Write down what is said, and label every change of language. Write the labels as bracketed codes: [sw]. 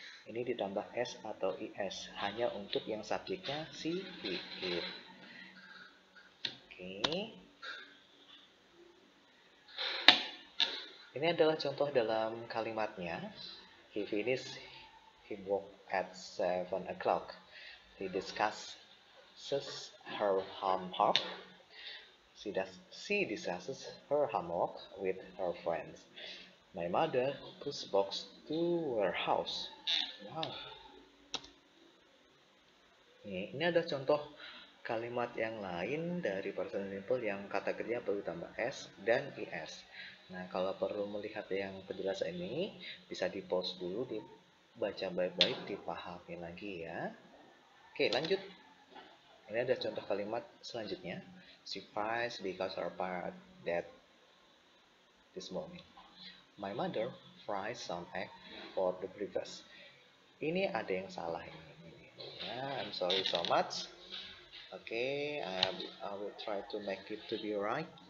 [id] Ini ditambah s atau is hanya untuk yang subjeknya si, he, it. Oke. Ini adalah contoh dalam kalimatnya. [en] He finished his work at 7 o'clock. He discusses her homework. She discusses her homework with her friends. My mother puts box to her house. Wow. [id] Ini ada contoh kalimat yang lain dari present simple yang kata kerja perlu tambah s dan is. Nah, kalau perlu melihat yang penjelasan ini, bisa di pause dulu, dibaca baik-baik, dipahami lagi ya. Oke, lanjut. Ini ada contoh kalimat selanjutnya. [en] She fries because her parrot dead this morning. My mother fries some egg for the breakfast. [id] Ini ada yang salah ini. Ya, [en] I'm sorry so much. Oke, I will try to make it to be right.